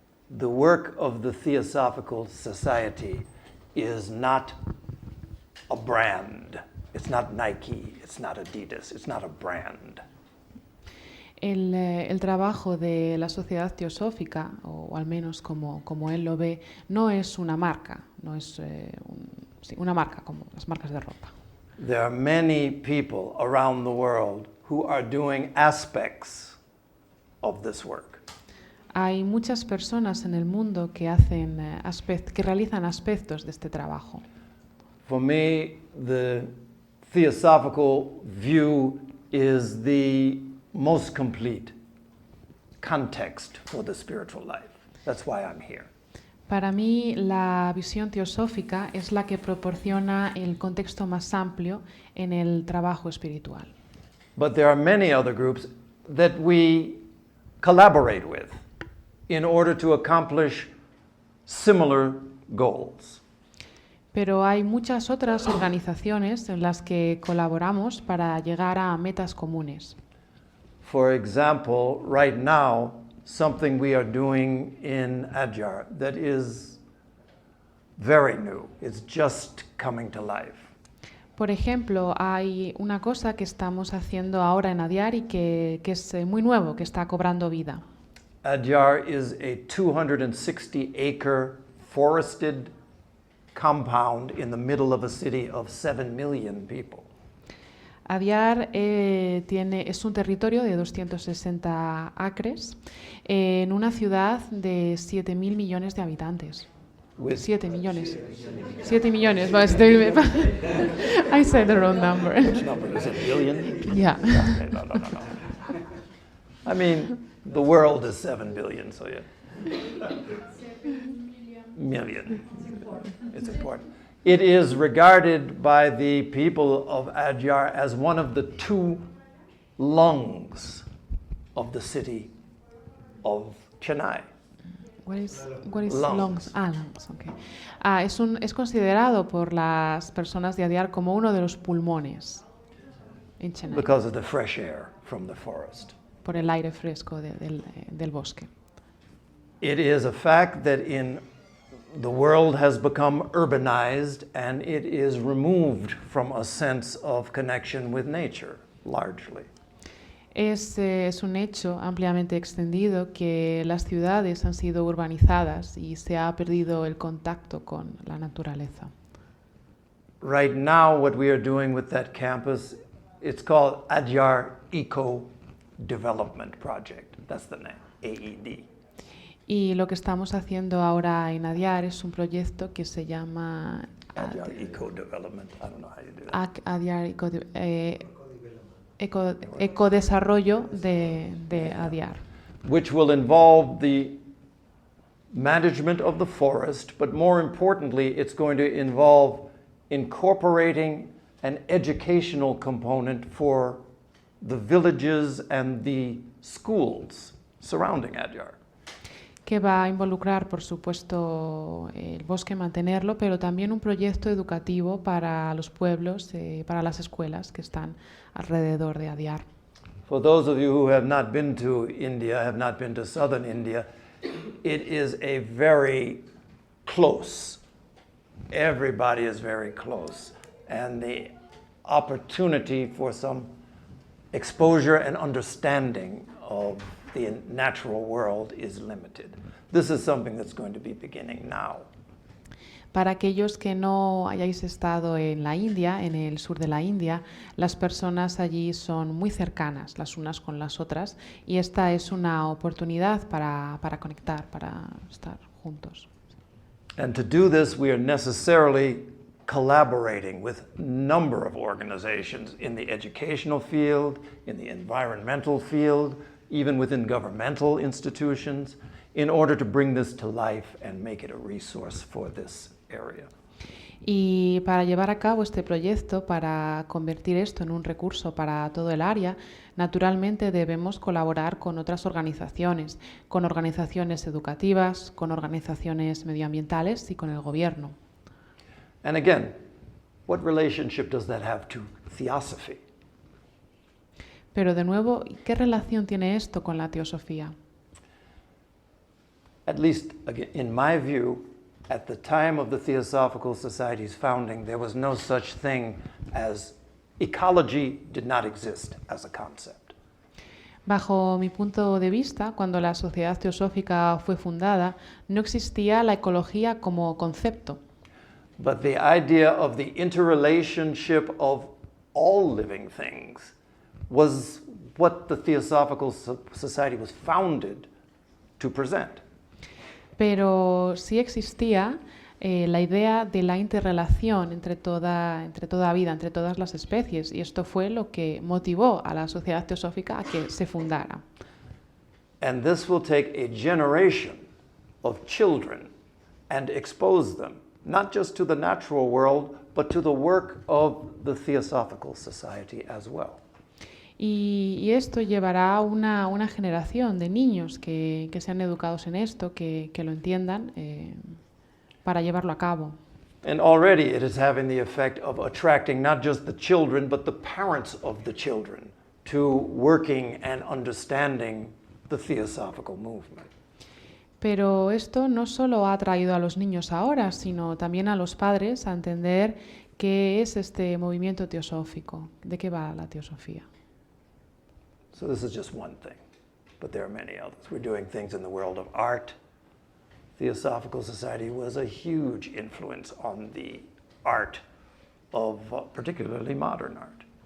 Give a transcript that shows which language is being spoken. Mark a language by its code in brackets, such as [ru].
[en] The work of the Theosophical Society is not a brand. It's not Nike, it's not Adidas, it's not a brand. [es] El trabajo de la sociedad teosófica, o al menos como él lo ve, no es una marca, no es una marca como las marcas de ropa. [en] There are many people around the world who are doing aspects of this work. [es] Hay muchas personas en el mundo que realizan aspectos de este trabajo. [en] For me, the theosophical view is the most complete context for the spiritual life. That's why I'm here. [es] Para mí, la visión teosófica es la que proporciona el contexto más amplio en el trabajo espiritual. [en] But there are many other groups that we collaborate with in order to accomplish similar goals. [es] Pero hay muchas otras organizaciones en las que colaboramos para llegar a metas comunes. [en] For example, right now, something we are doing in Adyar that is very new. It's just coming to life. [es] Por ejemplo, hay una cosa que estamos haciendo ahora en Adyar y que es muy nuevo, que está cobrando vida. [en] Adyar is a 260-acre forested compound in the middle of a city of 7 million people. [es] Adyar es un territorio de 260 acres en una ciudad de 7.000 millones de habitantes. 7 millones. 7 millones. [en] I said the wrong number. Which number? Is it billion? Yeah. Okay, no. I mean, the world is 7 billion, so yeah. Million. It's important. It is regarded by the people of Adyar as one of the two lungs of the city of Chennai. What is lungs? Lungs, okay. [es] Es considerado por las personas de Adyar como uno de los pulmones en Chennai, [en] Because of the fresh air from the forest. [es] por el aire fresco del bosque. [en] It is a fact that the world has become urbanized and it is removed from a sense of connection with nature, largely. [es] Es un hecho ampliamente extendido que las ciudades han sido urbanizadas y se ha perdido el contacto con la naturaleza. [en] Right now, what we are doing with that campus, it's called Adyar Eco Development Project. That's the name, AED. [es] Y lo que estamos haciendo ahora en Adyar es un proyecto que se llama [en] Adyar Eco Development. I don't know how you do that. [es] Adyar Ecodesarrollo de Adyar, [en] Which will involve the management of the forest, but more importantly, it's going to involve incorporating an educational component for the villages and the schools surrounding Adyar. [es] que va a involucrar, por supuesto, el bosque, mantenerlo, pero también un proyecto educativo para los pueblos, para las escuelas que están alrededor de Adyar. [en] For those of you who have not been to India, have not been to southern India, it is a very close. Everybody is very close. And the opportunity for some exposure and understanding of the natural world is limited. This is something that's going to be beginning now. [es] Para aquellos que no hayáis estado en la India, en el sur de la India, las personas allí son muy cercanas las unas con las otras y esta es una oportunidad para conectar, para estar juntos. [en] And to do this, we are necessarily collaborating with a number of organizations in the educational field, in the environmental field, even within governmental institutions, in order to bring this to life and make it a resource for this area. [es] Y para llevar a cabo este proyecto, para convertir esto en un recurso para todo el área, naturalmente debemos colaborar con otras organizaciones, con organizaciones educativas, con organizaciones medioambientales y con el gobierno. [en] And again, what relationship does that have to theosophy? [es] Pero de nuevo, ¿qué relación tiene esto con la teosofía? [en] At least, again, in my view, at the time of the Theosophical Society's founding, there was no such thing as ecology did not exist as a concept. [es] Bajo mi punto de vista, cuando la Sociedad Teosófica fue fundada, no existía la ecología como concepto. [en] But the idea of the interrelationship of all living things was what the Theosophical Society was founded to present. [es] Pero sí existía la idea de la interrelación entre toda vida, entre todas las especies, y esto fue lo que motivó a la Sociedad Teosófica a que se fundara. [en] And this will take a generation of children and expose them, not just to the natural world, but to the work of the Theosophical Society as well. [es] Y esto llevará a una generación de niños que sean educados en esto, que lo entiendan para llevarlo a cabo. [en] And already it is having the effect of attracting not just the children, but the parents of the children to working and understanding the Theosophical movement. [es] Pero esto no solo ha traído a los niños ahora, sino también a los padres a entender qué es este movimiento teosófico, de qué va la teosofía. [en] So this is just one thing, but there are many others. We're doing things in the world of art. Theosophical Society was a huge influence on the art of particularly modern art.